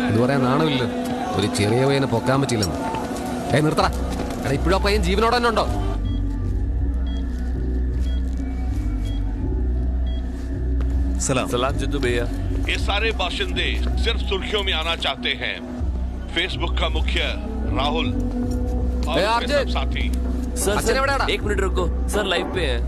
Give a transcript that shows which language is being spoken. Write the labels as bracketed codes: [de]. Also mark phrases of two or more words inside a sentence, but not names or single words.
[ml] പറയാൻ നാണമില്ല. ഒരു ചെറിയ പയ്യനെ പൊക്കാൻ പറ്റില്ലെന്ന്. നിർത്തടാ. എടാ ഇപ്പോഴും ആ പയ്യൻ ജീവനോടെ തന്നെ ഉണ്ടോ? [hi] सलाम जिद्दू भैया। ये सारे बाशिंदे सिर्फ सुर्खियों में आना चाहते हैं। फेसबुक का मुख्य राहुल और उसके सब साथी। सर एक मिनट रुको सर, लाइव पे है।